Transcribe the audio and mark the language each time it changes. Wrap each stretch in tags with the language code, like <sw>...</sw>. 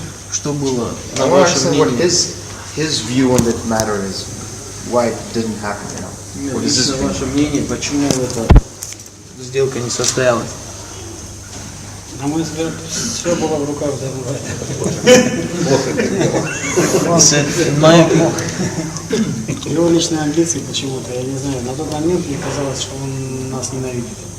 <ru>Что было на вашем мнении?</ru> <en>His view on that matter is why it didn't happen, What is</en> <ru>Лично ваше мнение, почему эта сделка не состоялась? На мой взгляд, все было в руках Даны Уайта. Его личные амбиции почему-то, я не знаю, на тот момент мне казалось, что он нас ненавидит.</ru>